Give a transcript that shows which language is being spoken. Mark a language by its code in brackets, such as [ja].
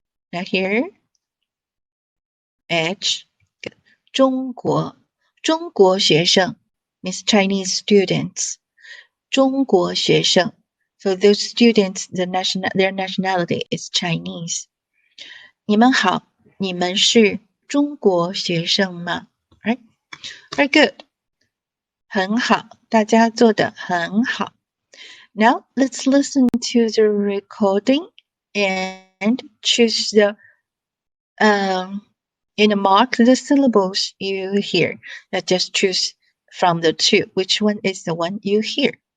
[en] Now here, H, 中国学生 means Chinese students. 中国学生 So those students, their nationality is Chinese. [zh] 你们好，你们是中国学生吗 [en] Right? Very good. [zh] 很好，大家做得很好。 [en] Now let's listen to the recording and choose the mark the syllables you hear. Just choose from the two. Which one is the one you hear?